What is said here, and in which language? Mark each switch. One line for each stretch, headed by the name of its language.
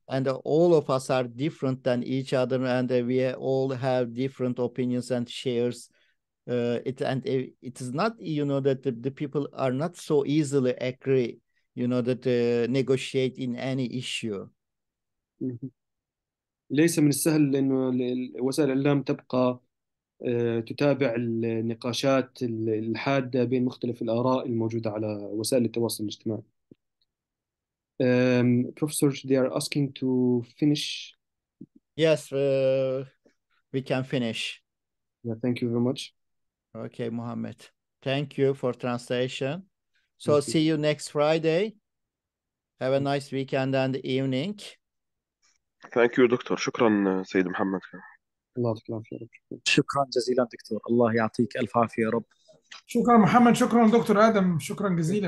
English: and all of us are different than each other, and we all have different opinions and shares. It is not that the people are not so easily agree that negotiate in any issue. Mhm.
Arabic: ليس من السهل إنه وسائل الإعلام تبقى تتابع النقاشات الحادة بين مختلف الآراء الموجودة على وسائل التواصل الاجتماعي.
English: Professor, they are asking to finish. Yes, we can finish. Yeah, thank you very much. Okay, Mohammed. Thank you for translation. So Thank you. see you next Friday. Have a nice weekend and evening. Thank you
Arabic: دكتور، شكرا سيد محمد. الله يعطيك العافية يا رب. شكرا جزيلا دكتور، الله يعطيك ألف عافية يا رب. شكرا محمد، شكرا دكتور آدم، شكرا جزيلا.